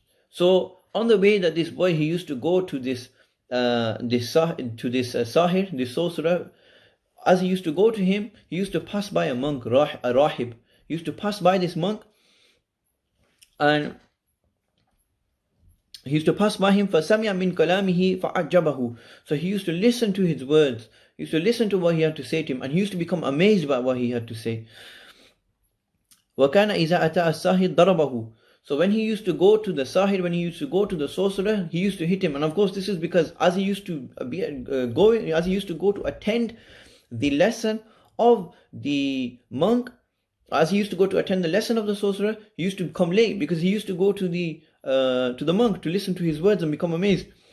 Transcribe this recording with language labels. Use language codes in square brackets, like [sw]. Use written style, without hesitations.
[en] So on the way that this boy, he used to go to this sahir, this sorcerer, as he used to go to him, he used to pass by a monk, a rahib. He used to pass by this monk, and he used to pass by him. [ar] فَسَمِعَ مِنْ كَلَامِهِ فَعَجَّبَهُ. [en] So he used to listen to his words. He used to listen to what he had to say to him, and he used to become amazed by what he had to say. [ar] وَكَانَ إِذَا أَتَى السَّاهِرُ ضَرَبَهُ. [en] So when he used to go to the sahir, when he used to go to the sorcerer, he used to hit him. And of course, this is because as he used to go to attend the lesson of the monk, as he used to go to attend the lesson of the sorcerer, he used to come late because he used to go to the monk to listen to his words and become amazed.